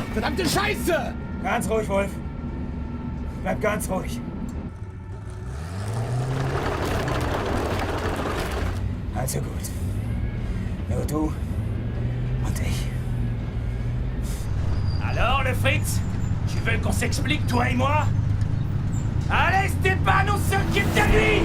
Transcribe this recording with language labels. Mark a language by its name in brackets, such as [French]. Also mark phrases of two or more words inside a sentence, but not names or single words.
[German] Verdammte Scheiße! Ganz ruhig, Wolf. Bleib ganz ruhig. Also gut. Nur du und ich. [French] Alors, le Fritz, tu veux qu'on s'explique, toi et moi? Allez, Stéphane, on s'occupe de lui!